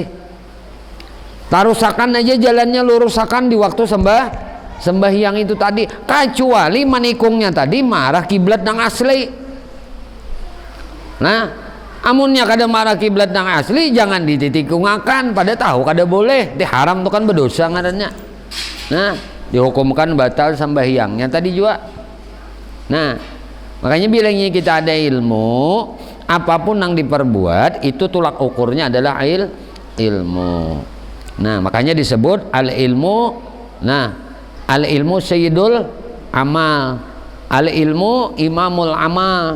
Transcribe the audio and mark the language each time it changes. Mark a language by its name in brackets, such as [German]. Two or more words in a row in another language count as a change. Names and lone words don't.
[Banjar] Tarusakan aja jalannya, lurusakan di waktu sembahyang itu tadi, kecuali manikungnya tadi marah kiblat nang asli. Nah, amunnya kada marah kiblat nang asli, jangan ditikungakan, pada tahu kada boleh, diharam tuh kan berdosa ngarannya. Nah, dihukumkan batal sembahyangnya tadi juga. [Indonesian] Nah, makanya bilangnya kita ada ilmu, apapun yang diperbuat itu tolak ukurnya adalah ilmu. Nah, makanya disebut [Arabic] العلم. [Indonesian] Nah, [Arabic] العلم سيد العمل, العلم إمام العمل.